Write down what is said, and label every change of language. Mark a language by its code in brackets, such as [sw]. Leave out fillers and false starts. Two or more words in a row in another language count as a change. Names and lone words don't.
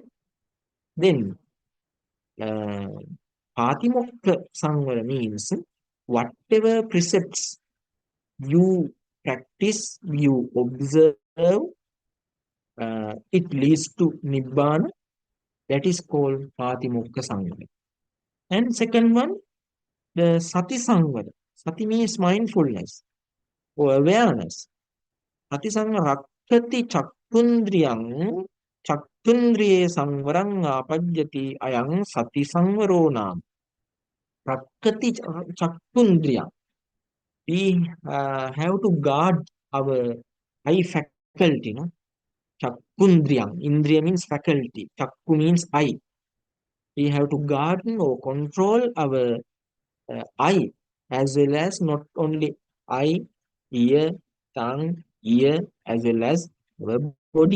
[en] Then [pi] Patimokka Sangvara [en] means whatever precepts you practice, you observe, it leads to Nibbana. That is called [pi] Patimokka Sangvara. [en] And second one, the [pi] Sati Sangvara. [en] Sati means mindfulness or awareness. [pi] Sati Sangvara Rakkati Chaktundriye Sangvarang Apajyati Ayang Sati Sangvaro Nam. Rakkati Chaktundriya. [en] we have to guard our eye faculty, no? Chakundriyam. Indriya means faculty. Chakku means eye. We have to guard or control our eye, as well as not only eye, ear, tongue, ear, as well as our body.